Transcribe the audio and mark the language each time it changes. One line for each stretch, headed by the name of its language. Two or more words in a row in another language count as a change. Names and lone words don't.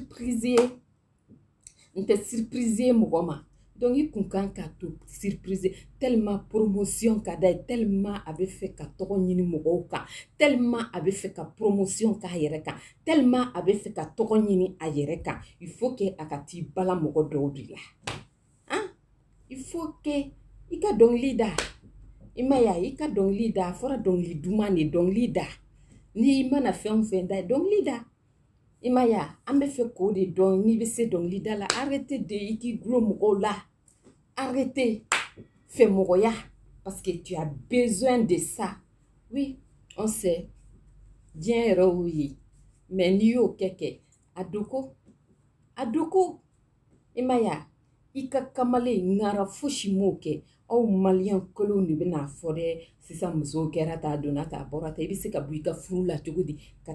Bambara: surprise ye mɔgɔ ma donc i kun kan ka to surprise tellement promotion ka da ye tellement a bɛ fɛ ka tɔgɔ ɲini mɔgɔw kan tellement a bɛ fɛ ka promotion k'a yɛrɛ kan tellement a bɛ fɛ ka tɔgɔ ɲini a yɛrɛ kan
French: il faut que
Bambara: a ka t'i bala mɔgɔ dɔw de la hein
French: il faut que
Bambara: i ka dɔnkili da i ma ye i ka dɔnkili da a fɔra dɔnkili duman de dɔnkili da n'i mana fɛn o fɛn da dɔnkili da i ma ye an bɛ fɛ k'o de dɔn n'i bɛ se dɔnkili da la
French: arrêtez de
Bambara: i k'i gulo mɔgɔw la
French: arrêtez fais
Bambara: mɔgɔya
French: parce que tu as besoin de ça oui on sait
Bambara: diɲɛ yɛrɛ y'o ye mais n'i y'o kɛ a doko i ma ye i ka kamalen ŋara fosi m'o kɛ aw maliyɛn kelenw de bɛna fɔ dɛ sisan musow kɛra ta donna ta bɔra ta i bɛ se ka bɔ i ka furu la cogo di ka